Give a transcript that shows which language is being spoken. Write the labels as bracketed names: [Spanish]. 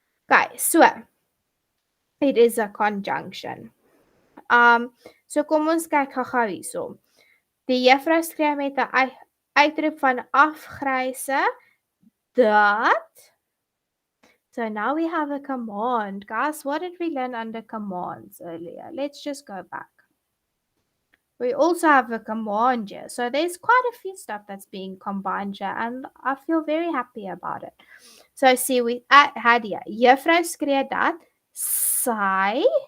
[English] Okay, so it is a conjunction. [Afrikaans] So kom ons kyk gou-gou hierso. Die juffrou skryf met 'n uitroep van afgryse dat. [English] So now we have a command. Guys, what did we learn under commands earlier? Let's just go back. We also have a command here. So there's quite a few stuff that's being combined here, and I feel very happy about it. So see, we had here, [Afrikaans] juffrou skree dat sy.